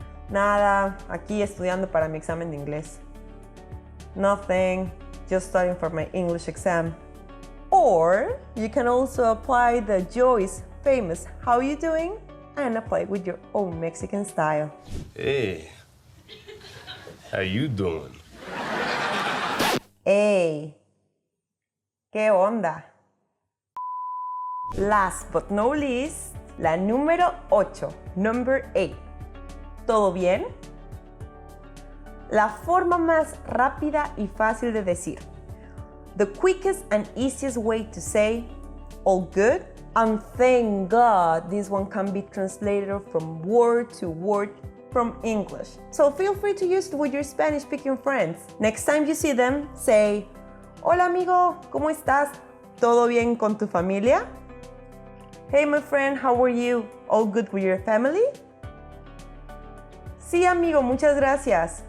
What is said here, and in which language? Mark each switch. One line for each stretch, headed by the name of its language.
Spanish: Nada, aquí estudiando para mi examen de inglés.
English: Nothing, just studying for my English exam. Or you can also apply the Joyce famous how you doing and apply with your own Mexican style. Hey, how you doing? Hey,
Spanish: ¿qué onda?
English: Last but no least,
Spanish: la número 8,
English: number 8.
Spanish: ¿Todo bien? La forma más rápida y fácil de decir.
English: The quickest and easiest way to say all good, and thank God this one can be translated from word to word from English. So feel free to use it with your Spanish speaking friends. Next time you see them, say,
Spanish: Hola amigo, ¿cómo estás? ¿Todo bien con tu familia?
English: Hey my friend, how are you? All good with your family?
Spanish: Sí amigo, muchas gracias.